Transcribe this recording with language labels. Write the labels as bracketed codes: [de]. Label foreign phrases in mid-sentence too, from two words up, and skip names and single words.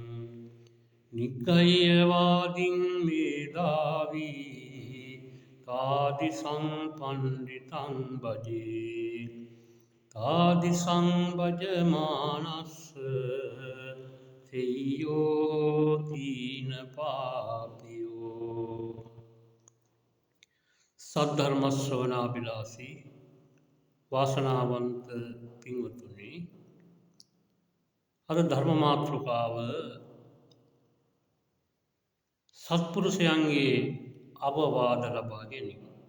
[pi] නිග්ගය්‍යවාදින් මේදාවී තාදි සංපණ්ඩිතං භජේ තාදි සංභජමානස්ස තෙය්‍යෝ තීන පාපියෝ. [si] සද්ධර්ම ශ්‍රවණාබිලාසී වාසනාවන්ත පින්වතුනි, අද ධර්ම මාතෘකාව සත්පුරුෂයන්ගේ අවවාද ලබා ගැනීම.